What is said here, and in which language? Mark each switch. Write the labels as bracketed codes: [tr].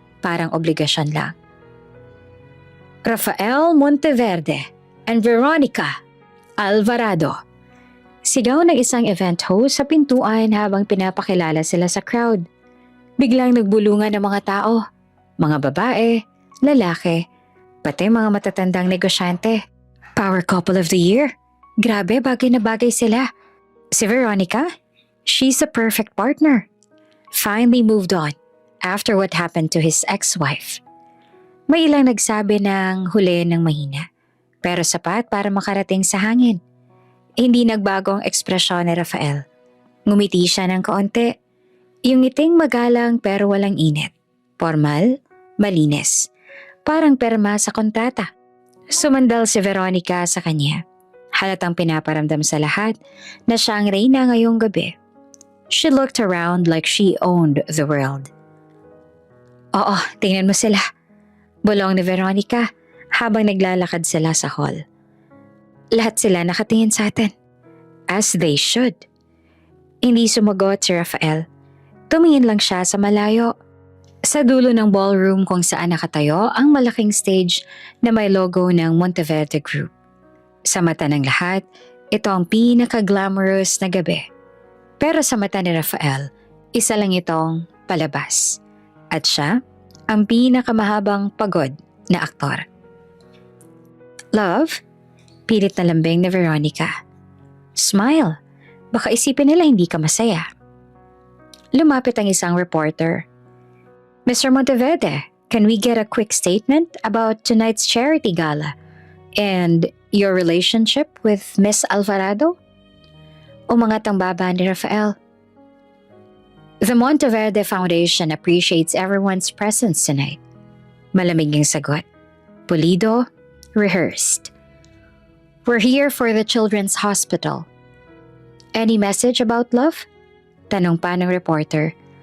[tl] Parang obligasyon lang. Rafael Monteverde and Veronica Alvarado. Sigaw ng isang event host sa pintuan habang pinapakilala sila sa crowd. Biglang nagbulungan ng mga tao, mga babae, lalaki, pati mga matatandang negosyante. [en] Power couple of the year. [tl] Grabe, bagay na bagay sila. [en] Si Veronica, she's a perfect partner. Finally moved on after what happened to his ex-wife. [tl] May ilang nagsabi ng huli ng mahina, pero sapat para makarating sa hangin. Hindi nagbago ang ekspresyon ni Rafael. Ngumiti siya ng kaunti. Yung ngiting magalang pero walang init. Formal, malinis. Parang perma sa kontrata. Sumandal si Veronica sa kanya. Halatang pinaparamdam sa lahat na siya ang reyna ngayong gabi. [en] She looked around like she owned the world. [tl] Oo, tingnan mo sila. Bulong ni Veronica habang naglalakad sila sa hall. Lahat sila nakatingin sa atin. [en] As they should. [tl] Hindi sumagot si Rafael. Tumingin lang siya sa malayo. Sa dulo ng ballroom kung saan nakatayo ang malaking stage na may logo ng Monteverde Group. Sa mata ng lahat, ito ang pinaka-glamorous na gabi. Pero sa mata ni Rafael, isa lang itong palabas. At siya, ang pinakamahabang pagod na aktor. [en] Love? [tl] Pilit na lambing ni Veronica. [en] Smile. [tl] Baka isipin nila hindi ka masaya. Lumapit ang isang reporter. [en] Mr. Monteverde, can we get a quick statement about tonight's charity gala and your relationship with Miss Alvarado? [tl] Umangat ang baba ni Rafael. [en] The Monteverde Foundation appreciates everyone's presence tonight. [tl] Malamig ang sagot. [en] Pulido, rehearsed. We're here for the Children's Hospital. Any message about love? [tl] Tanong pa ng reporter.